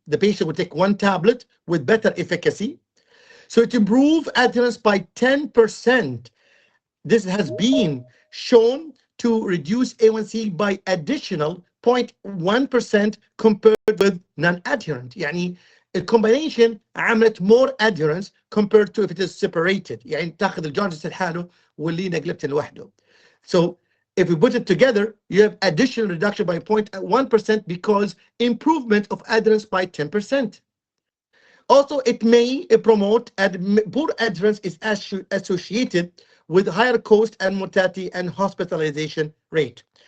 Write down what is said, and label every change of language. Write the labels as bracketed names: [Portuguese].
[English] The patient will take one tablet with better efficacy. So it improves adherence by 10%. This has been shown to reduce A1C by additional 0.1% compared with non-adherent. [Arabic] يعني الcombination عملت [English] more adherence compared to if it is separated. [Arabic] يعني تاخذ الجارجس لحاله والليناgliptin لوحده. [English] So if we put it together, you have additional reduction by 0.1% because improvement of adherence by 10%. Also, it may promote poor adherence is associated with higher cost and mortality and hospitalization rate.